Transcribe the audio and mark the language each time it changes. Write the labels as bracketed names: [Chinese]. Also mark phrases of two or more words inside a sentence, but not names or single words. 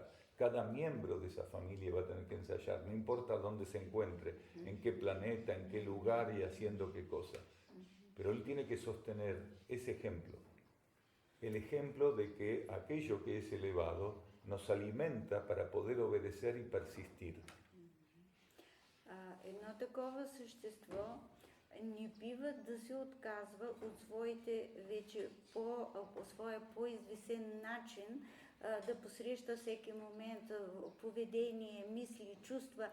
[Spanish] Cada miembro de esa familia va a tener que ensayar, no importa dónde se encuentre, en qué planeta, en qué lugar y haciendo qué cosa. Pero él tiene que sostener ese ejemplo, el ejemplo de que aquello que es elevado nos alimenta para poder obedecer y persistir. [Bulgarian] Едно такова същество не бива да се отказва от своите вече по своя по-извисен начин да посреща всеки момент поведение, мисли, чувства.